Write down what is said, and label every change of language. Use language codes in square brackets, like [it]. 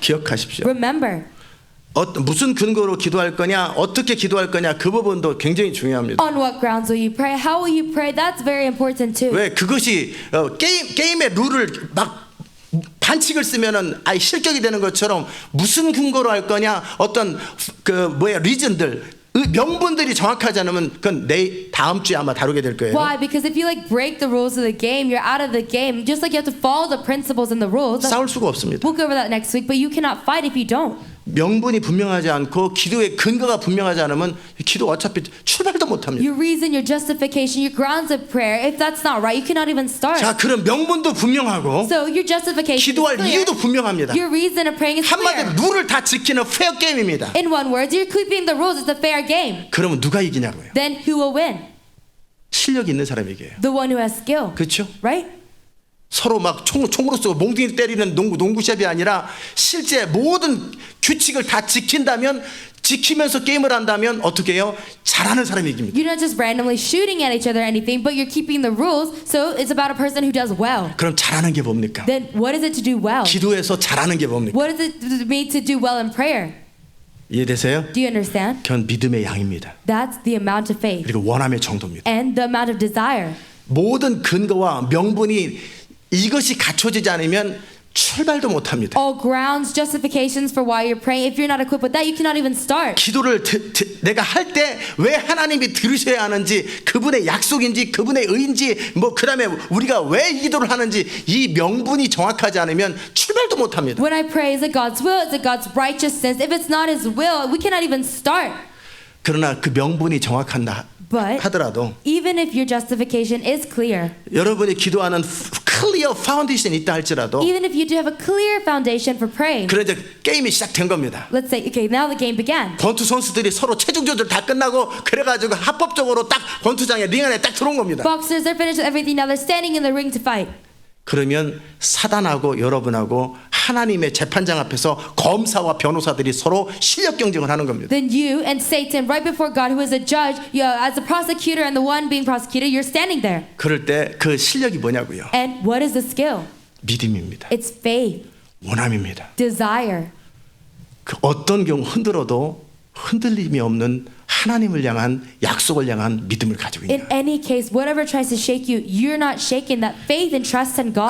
[ko] 기억하십시오. [en] Remember, [ko] 무슨 근거로 기도할 거냐, 어떻게 기도할 거냐, 그 부분도 굉장히 중요합니다. [en] on what grounds will you pray? How will you pray? That's very important too. [ko] 왜 그것이 게임의 룰을 막 반칙을 쓰면은 실격이 되는 것처럼 무슨 근거로 할 거냐, 어떤 리즌들, 명분들이 정확하지 않으면 그건 다음 주에 아마 다루게 될 거예요. [en] Why? Because if you like break the rules of the game, you're out of the game. Just like you have to follow the principles and the rules. [ko] 싸울 수가 없습니다. [en] We'll go over that next week, but you cannot fight if you don't. [ko] 명분이 분명하지 않고 기도의 근거가 분명하지 않으면 기도 어차피 출발도 못합니다. [en] Your reason, your justification, your grounds of prayer, if that's not right, you cannot even start. [ko] 자, 그런 명분도 분명하고 [en] So your justification is [ko] 기도할 [en] clear. [ko] 이유도 분명합니다. [en] Your reason of praying is [ko] 한마디로 [en] clear. [ko] 룰을 다 지키는 페어 게임입니다. [en] In one word, you're keeping the rules. It's a fair game. [ko] 그러면 누가 이기냐고요? [en] Then who will win? [ko] 실력 있는 사람이 이겨요. [en] The one who has skill, [ko] 그렇죠? [en] right? [ko] 서로 막 총으로 쏘고 몽둥이 때리는 농구 시합이 아니라 실제 모든 규칙을 다 지키면서 게임을 한다면 어떻게 해요? 잘하는 사람이 이깁니다. [en] You're not just randomly shooting at each other or anything, but you're keeping the rules. So it's about a person who does well. [ko] 그럼 잘하는 게 뭡니까? [en] Then what is it to do well? [ko] 기도에서 잘하는 게 뭡니까? [en] What does it mean to do well in prayer? [ko] 이해되세요? [en] Do you understand? [ko] 그건 믿음의 양입니다. [en] That's the amount of faith [ko] 그리고 원함의 정도입니다. [en] and the amount of desire. [ko] 모든 근거와 명분이 이것이 갖춰지지 않으면 출발도 못합니다. [en] All grounds, justifications for why you're praying. If you're not equipped with that, you cannot even start. [ko] 기도를 내가 할 때 왜 하나님이 들으셔야 하는지, 그분의 약속인지 그분의 의인지, 그다음에 우리가 왜 이 기도를 하는지 이 명분이 정확하지 않으면 출발도 못합니다. [en] When I pray, is it God's will? Is it God's righteousness? If it's not His will, we cannot even start. [ko] 그러나 그 명분이 정확한다 [en] But [ko] 하더라도 [en] even if your justification is clear, [ko] 여러분이 기도하는 클리어 파운데이션이 있다 할지라도, [en] even if you do have a clear foundation for praying, [ko] 그래 이제 게임이 시작된 겁니다. [en] let's say, okay, now the game began. [ko] 권투 선수들이 서로 체중 조절 다 끝나고 그래가지고 합법적으로 딱 권투장에 링 안에 딱 들어온 겁니다. [en] Boxers, they're finished with everything. Now they're standing in the ring to fight. [ko] 그러면 사단하고 여러분하고 하나님의 재판장 앞에서 검사와 변호사들이 서로 실력 경쟁을 하는 겁니다. [en] Then you and Satan, right before God, who is a judge, as a prosecutor and the one being prosecuted, you're standing there. [ko] 그럴 때 그 실력이 뭐냐고요? [en] And what is the skill? [ko] 믿음입니다. [en] It's faith, [ko] 원함입니다. [en] desire. [ko] 그 어떤 경우 흔들어도 흔들림이 없는 하나님을 향한 약속을 향한 믿음을 가지고 [en] In [ko] 있냐. [en] any case, whatever tries to shake you, you're not shaken. That faith and trust in God.